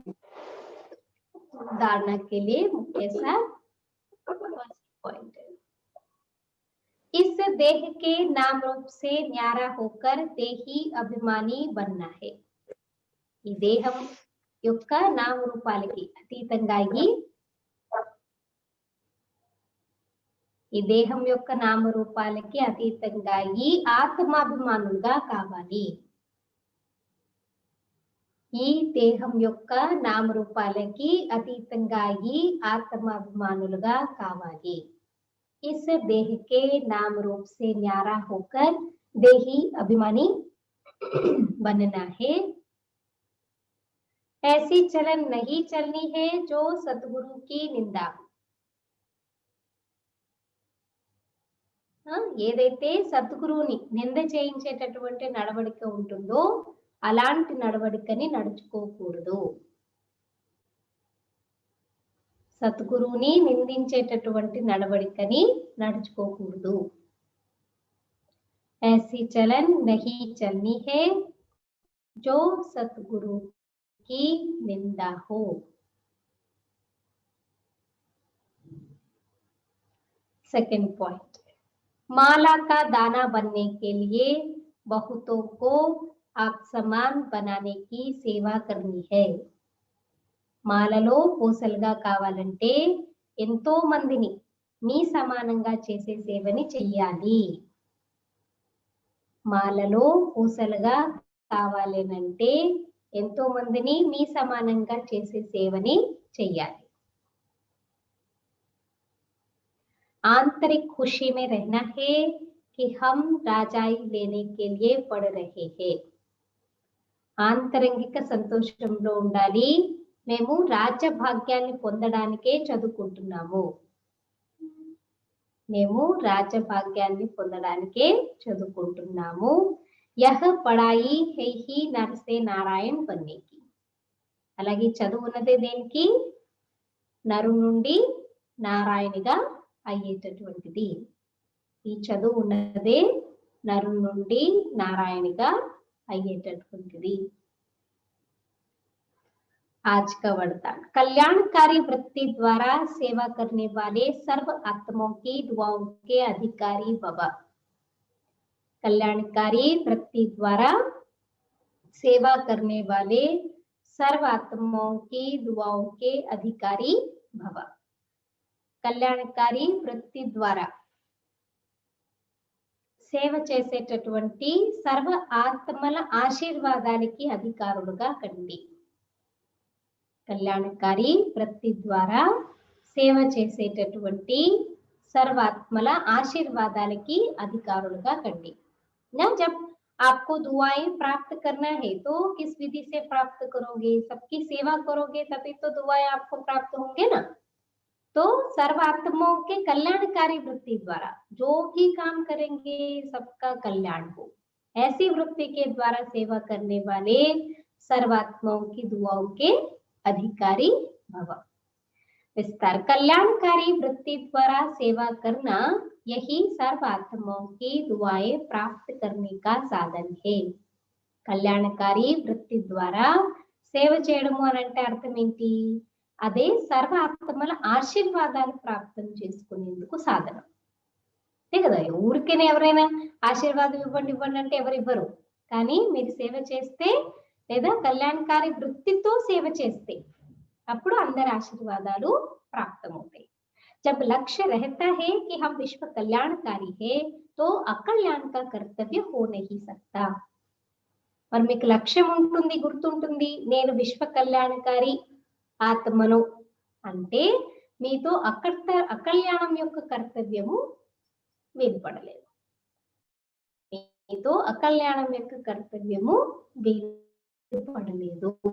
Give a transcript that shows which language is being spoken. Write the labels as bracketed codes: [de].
[hi] धारणा के लिए मुख्य सा पॉइंट, इस देह के नाम रूप से न्यारा होकर देही अभिमानी बनना है। [te] ఈ దేహం యొక్క నామరూపాలకి అతీతంగా ఈ దేహం యొక్క నామరూపాలకి అతీతంగా ఆత్మాభిమానులుగా కావాలి. ఈ దేహం యొక్క నామరూపాలకి అతీతంగా ఆత్మాభిమానులుగా కావాలి. [hi] इस देह के नाम रूप से न्यारा होकर देही अभिमानी बनना है। ऐसी चलन नहीं चलनी है जो सतगुरु की निंदा। [te] ఏదైతే సద్గురువుని నింద చేయించేటటువంటి నడవడిక ఉంటుందో అలాంటి నడవడికని నడుచుకోకూడదు. సద్గురువుని నిందించేటటువంటి నడవడికని నడుచుకోకూడదు. [hi] ऐसी चलन नहीं चलनी है जो सतगुरु की निंदा हो। सेकंड पॉइंट, माला का दाना बनने के लिए बहुतों को आप समान बनाने की सेवा करनी है। [te] మాలలో పూసలుగా కావాలంటే ఎంతో మందిని మీ సమానంగా చేసే సేవని చెయ్యాలి. మాలలో పూసలుగా కావాలనంటే ఎంతో మందిని మీ సమానంగా చేసే సేవని చెయ్యాలి. [hi] आंतरिक खुशी में रहना है कि हम राजाई लेने के लिए पढ़ रहे हैं। [te] ఆంతరంగిక సంతోషంలో ఉండాలి, మేము రాజ్య భాగ్యాన్ని పొందడానికే చదువుకుంటున్నాము. మేము రాజ్య భాగ్యాన్ని పొందడానికే చదువుకుంటున్నాము. [hi] యహ్ పడాయి హై హి నర్ సే నారాయణ్ బన్నేకి. [te] అలాగే చదువు ఉన్నదే దేనికి, నరు నుండి నారాయణిగా అయ్యేటటువంటిది. ఈ చదువు ఉన్నదే నరు నుండి నారాయణిగా అయ్యేటటువంటిది. [hi] आज का वरदान, कल्याणकारी वृत्ति द्वारा सेवा करने वाले सर्व आत्माओं की दुआओं के अधिकारी भव। कल्याणकारी वृत्ति द्वारा सेवा करने वाले सर्व आत्माओं की दुआओं के अधिकारी भव। [te] కళ్యాణకారి వృత్తి ద్వారా సేవ చేసేటటువంటి సర్వ ఆత్మల ఆశీర్వాదానికి అధికారులుగా కండి. కళ్యాణకారి వృత్తి ద్వారా సేవ చేసేటటువంటి సర్వాత్మల ఆశీర్వాదానికి అధికారులుగా కండి. [hi] ना जब आपको दुआएं प्राप्त करना है तो किस विधि से प्राप्त करोगे? सबकी सेवा करोगे तभी तो दुआएं आपको प्राप्त होंगे ना। तो सर्वात्माओं के कल्याणकारी वृत्ति द्वारा जो भी काम करेंगे सबका कल्याण हो, ऐसी वृत्ति के द्वारा सेवा करने वाले सर्वात्माओं की दुआओं के अधिकारी भव। विस्तार, कल्याणकारी वृत्ति द्वारा सेवा करना यही सर्वात्माओं की दुआएं प्राप्त करने का साधन है. [te] కళ్యాణకారి వృత్తి ద్వారా సేవ చేయడము అని అంటే అర్థం ఏంటి? అదే సర్వ ఆత్మల ఆశీర్వాదాలు ప్రాప్తం చేసుకునేందుకు సాధనం. అంతే కదా, ఊరికేనే ఎవరైనా ఆశీర్వాదం ఇవ్వండి ఇవ్వండి అంటే ఎవరు ఇవ్వరు. కానీ మీరు సేవ చేస్తే లేదా కళ్యాణకారి వృత్తితో సేవ చేస్తే అప్పుడు అందరి ఆశీర్వాదాలు ప్రాప్తమవుతాయి. [hi] जब लक्ष्य रहता है कि हम विश्व कल्याणकारी है तो अकल्याण का कर्तव्य हो नहीं सकता. [te] మరి మీకు లక్ష్యం ఉంటుంది, గుర్తుంటుంది, నేను విశ్వ కళ్యాణకారి ఆత్మను అంటే మీతో అకల్యాణం యొక్క కర్తవ్యము వేరుపడలేదు. మీతో అకల్యాణం యొక్క కర్తవ్యము వేరుపడలేదు.